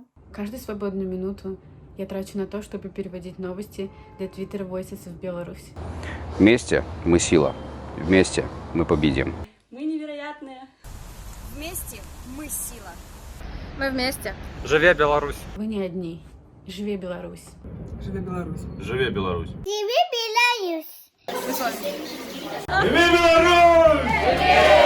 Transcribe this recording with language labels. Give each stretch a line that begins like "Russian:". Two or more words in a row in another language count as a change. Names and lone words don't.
Russian: Каждую свободную минуту я трачу на то, чтобы переводить новости для Twitter Voices в Беларусь. Вместе мы сила. Вместе мы победим. Мы невероятные. Вместе мы сила. Мы вместе.
Belarusian: Живе Беларусь!
Russian: Вы не одни.
Belarusian: Живе Беларусь! Живе Беларусь! Живе Беларусь! Живи Беларусь! Живе Беларусь!